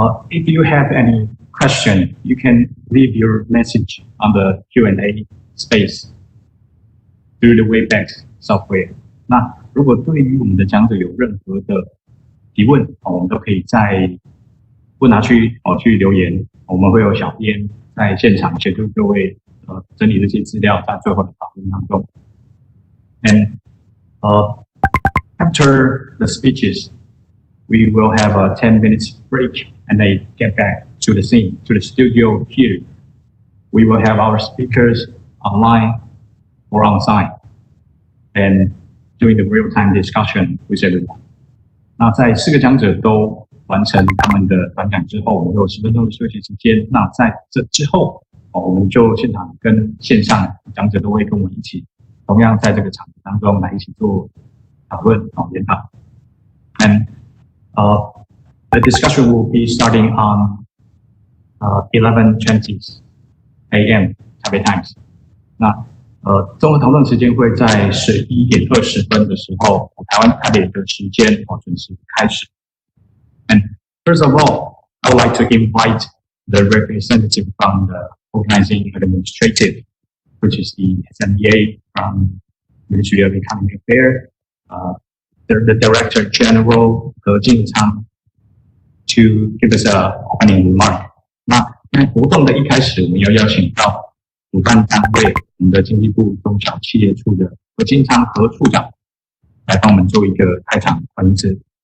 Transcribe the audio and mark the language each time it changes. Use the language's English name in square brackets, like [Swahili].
[English] If you have any question, you can leave your message on the Q&A space through the Webex software. [Chinese] 那如果对于我们的讲者有任何的提问，我们都可以在问答区去留言，我们会有小编在现场协助各位整理这些资料，在最后的讨论当中。 [English] And after the speeches, we will have a 10 minutes break and they get back to the scene, to the studio here. We will have our speakers online or on site and doing the real-time discussion with everyone. [Chinese] 那在4个讲者都完成他们的短讲之后，我们有10分钟的休息时间。那在这之后，我们就现场跟线上讲者都会跟我们一起，同样在这个场子当中来一起做讨论研讨。 [English] And the discussion will be starting on 11:20 a.m. Taipei times. [Chinese] 那综合讨论时间会在11点20分的时候，台湾台北的时间准时开始。 [English] And first of all, I would like to invite the representative from the organizing administrative, which is the SMEA from Ministry of Economic Affairs, the Director General He Jingchang, to give us a opening remark. [Chinese] 那在活动的一开始，我们要邀请到主办单位我们的经济部中小企业处的何金昌何处长来帮我们做一个开场欢迎词。